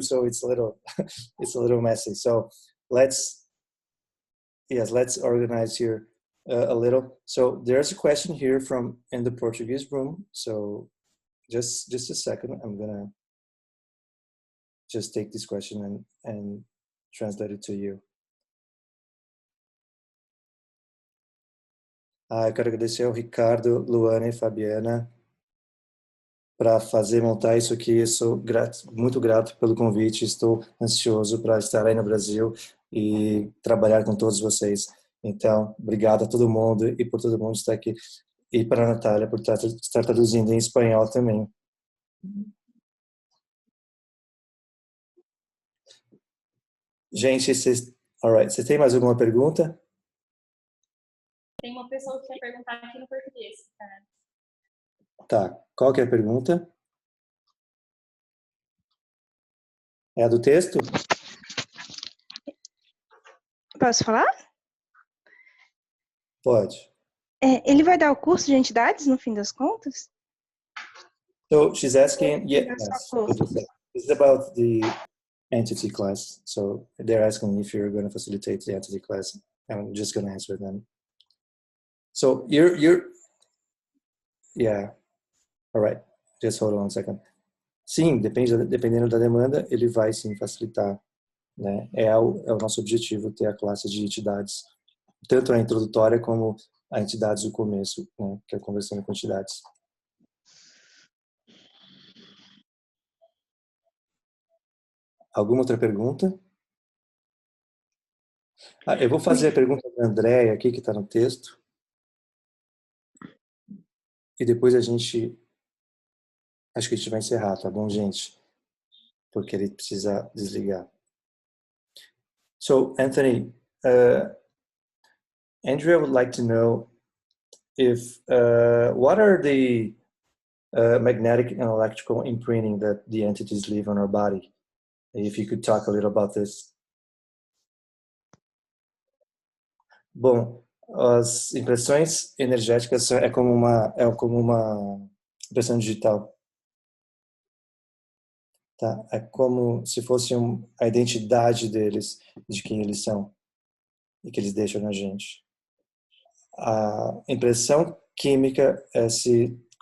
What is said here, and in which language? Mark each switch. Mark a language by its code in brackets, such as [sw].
[en] So it's a little messy. So let's organize here a little. So there's a question here in the Portuguese room. So just a second, I'm gonna just take this question and translate it to you. [pt] Eu quero agradecer ao Ricardo, Luana e Fabiana para montar isso aqui. Sou muito grato pelo convite. Estou ansioso para estar aí no Brasil e trabalhar com todos vocês. Então, obrigado a todo mundo e por todo mundo estar aqui. E para a Natália por estar traduzindo em espanhol também. Gente, vocês têm mais alguma pergunta? Tem uma pessoa que quer perguntar aqui no português. Tá, qual que é a pergunta? É a do texto? Posso falar? Pode. Ele vai dar o curso de entidades, no fim das contas? [en] So she's asking, yes, this is about the entity class. So they're asking if you're going to facilitate the entity class. I'm just going to answer them. So yeah, all right. Just hold on a second. [pt] Sim, dependendo da demanda, ele vai sim facilitar, né? É o nosso objetivo ter a classe de entidades, tanto a introdutória como a entidades do começo, né? Que é conversando com entidades. Alguma outra pergunta? Eu vou fazer a pergunta da Andréia aqui, que está no texto. E depois acho que a gente vai encerrar, tá bom, gente? Porque ele precisa desligar. [en] So, Anthony, Andrea would like to know if what are the magnetic and electrical imprinting that the entities leave on our body? If you could talk a little about this. [pt] Bom, as impressões energéticas é como uma impressão digital. Tá? É como se fosse a identidade deles, de quem eles são e que eles deixam na gente. A impressão química é se